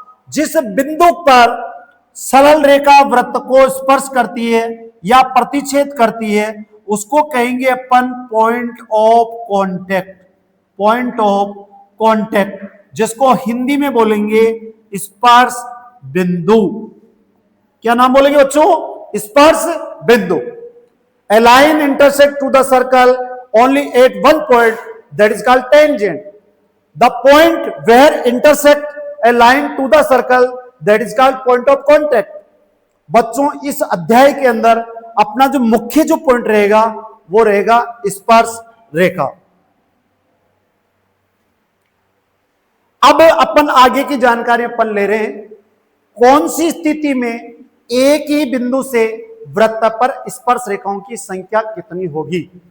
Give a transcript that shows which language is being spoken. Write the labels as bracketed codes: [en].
[hi] जिस बिंदु पर सरल रेखा वृत्त को स्पर्श करती है या प्रतिच्छेद करती है उसको कहेंगे अपन point of contact. Point of contact. जिसको हिंदी में बोलेंगे स्पर्श बिंदु। क्या नाम बोलेंगे बच्चों? स्पर्श बिंदु। [en] A line intersect to the circle only at one point, that is called tangent. The point where intersect a line to the circle, that is called point of contact. [hi] बच्चों इस अध्याय के अंदर अपना जो मुख्य जो पॉइंट रहेगा वो रहेगा स्पर्श रेखा। अब अपन आगे की जानकारी अपन ले रहे हैं, कौन सी स्थिति में एक ही बिंदु से वृत्त पर स्पर्श रेखाओं की संख्या कितनी होगी।